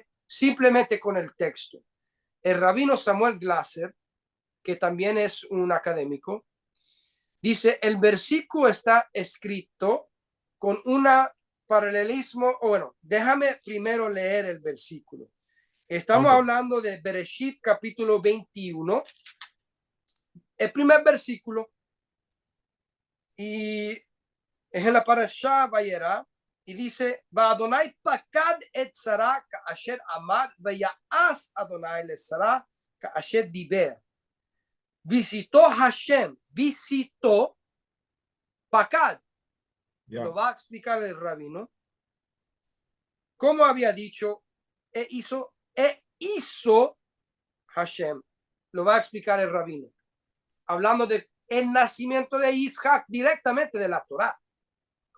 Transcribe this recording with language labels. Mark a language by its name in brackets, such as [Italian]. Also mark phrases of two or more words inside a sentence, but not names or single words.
[Spanish] Simplemente con el texto. El rabino Samuel Glasser, que también es un académico, dice, el versículo está escrito con una paralelismo, o bueno, déjame primero leer el versículo. Estamos Ok. hablando de Bereshit capítulo 21, el primer versículo, y es en la parasha Vayera, y dice, [Hebrew] ואדני פקד את שרה כאשר אמר, ויעש אדני לשרה כאשר דבר. [Spanish] Visitó Hashem, visitó pakad. Ya. Lo va a explicar el rabino. Como había dicho, hizo Hashem. Lo va a explicar el rabino. Hablando de el nacimiento de Isaac directamente de la Torá.